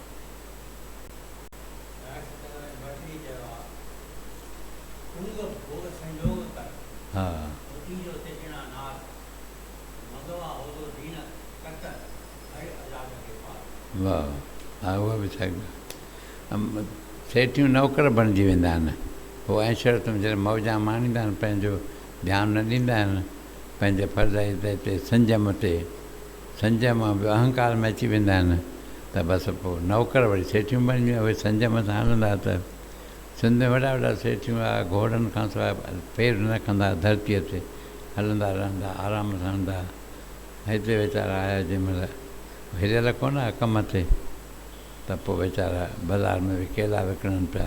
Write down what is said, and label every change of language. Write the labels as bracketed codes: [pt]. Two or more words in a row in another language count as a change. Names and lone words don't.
[sd] हा, वाह, हा, उहा बि छा सेठियूं नौकर बणिजी वेंदा आहिनि। पोइ ऐश्वर्य में जॾहिं मौजा माणींदा आहिनि, पंहिंजो ध्यानु न ॾींदा आहिनि पंहिंजे फर्ज़ ते, संयम ते, संयम बि अहंकार में अची वेंदा आहिनि, त बसि पोइ नौकर वरी सेठियूं बणिजी, उहे संयम सां हलंदा त सिंध में वॾा वॾा सेठियूं हुआ, घोड़नि खां सवाइ पेर न रखंदा, धरतीअ ते हलंदा रहंदा, आराम सां हलंदा। हिते वीचारा आया जंहिंमहिल हिरियल कोन आहे कम ते, त पोइ वीचारा बाज़ारि में बि केला विकिणनि पिया।